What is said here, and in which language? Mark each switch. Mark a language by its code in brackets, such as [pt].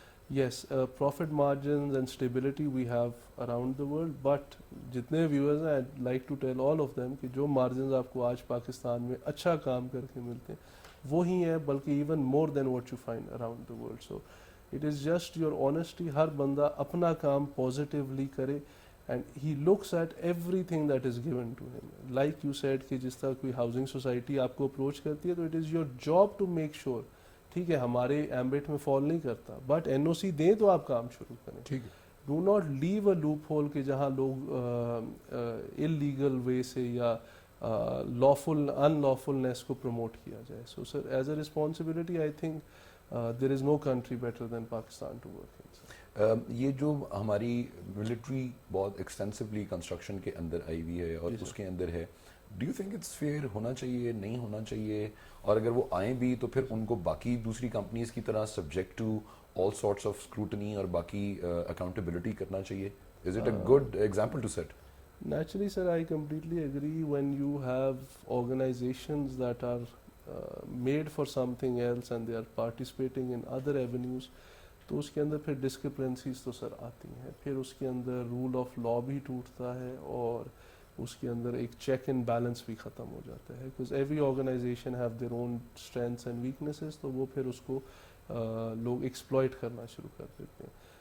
[en] Yes, profit margins and stability we have around the world, but [ur] جتنے viewers ہیں [en] I'd like to tell all of them [ur] کہ جو margins آپ کو آج پاکستان میں اچھا کام کر کے ملتے ہیں وہی ہیں, بلکہ [en] even more than what you find around the world. So it is just your honesty. [ur] ہر بندہ اپنا کام positively کرے [en] and he looks at everything that is given to him. Like you said [ur] کہ جس طرح کوئی housing society آپ کو approach کرتی ہے تو [en] it is your job to make sure, [ur] ٹھیک ہے ہمارے ایمبٹ میں فال نہیں کرتا, بٹ این او سی دیں تو آپ کام شروع کریں. ٹھیک ہے, [en] do not leave a loophole [ur] کہ جہاں لوگ انلیگل وے سے یا لافل ان لافلنیس کو پروموٹ کیا جائے. [en] So sir as a responsibility I think there is no country better than Pakistan to work in. [ur] یہ جو ہماری ملٹری بہت ایکسٹینسولی کنسٹرکشن کے اندر آئی ہوئی ہے اور اس کے اندر ہے, [en] do you think it's fair [ur] ہونا چاہیے, نہیں ہونا چاہیے, اور اگر وہ آئیں بھی تو پھر ان کو باقی دوسری کمپنیز کی طرح [en] subject to all sorts of scrutiny [ur] اور باقی اکاؤنٹیبلٹی کرنا چاہیے؟ [en] Is it a good example to set? Naturally, sir, I completely agree. When you have organizations that are made for something else and they are participating in other avenues, [ur] تو اس کے اندر پھر ڈسکرپنسیز تو سر آتی ہیں, پھر اس کے اندر رول آف لا بھی ٹوٹتا ہے اور اس کے اندر ایک چیک اینڈ بیلنس بھی ختم ہو جاتا ہے, [en] because every organization have their own strengths and weaknesses, [ur] تو وہ پھر اس کو لوگ ایکسپلائٹ کرنا شروع کر دیتے ہیں.